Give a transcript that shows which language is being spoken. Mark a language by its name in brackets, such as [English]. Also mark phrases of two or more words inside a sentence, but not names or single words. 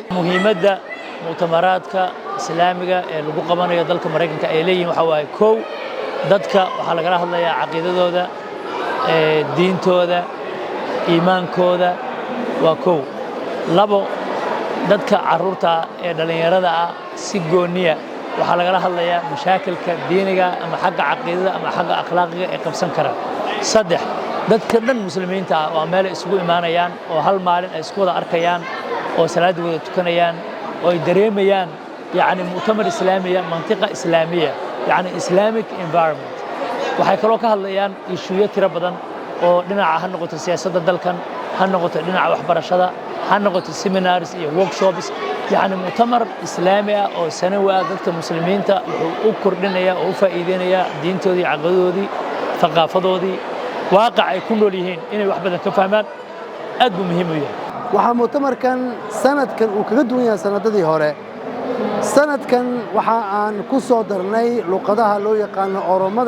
[Somali] muhiimadda mu'tamaraadka islaamiga ee lagu qabanayo dalka Mareykanka ay leeyihiin waxa waaye koow dadka waxa laga hadlayaa aqoonadooda diintooda iimaankooda waa koow labo dadka carruurta ee dhalinyarada ah si gooniya waxa laga hadlayaa mashaakilka diiniga ama xagga aqoonada ama xagga akhlaaqiga ee qabsan kara saddex dadka dhan muslimiinta ah waa meel isugu imaanayaan oo hal maalin ay isku wada arkayaan oo salaad wada tukanayaan oo ay dareemayaan [Arabic] يعني مؤتمر إسلامية منطقة إسلامية [Somali] يعني [English] Islamic environment [Somali] waxay kaloo ka hadlayaan ishuuyo tiro badan oo dhinaca noqoto siyaasadda dalkan noqoto dhinaca waxbarashada noqoto seminars iyo workshops [Arabic] يعني مؤتمر إسلامي [Somali] oo sanawi ah dadka muslimiinta wuxuu u kordhinaya oo u faa'iideynaya diintoodii aqoontoodii thaqaafadoodii waaqac ay ku nool yihiin inay wax badan ka fahmaan aad buu muhiim u yahay. waxa mu'tamarkan sanadkan uu kaga duwan yahay sanadadii hore sanadkan waxa aan ku soo darnay luqadaha loo yaqaan Oromada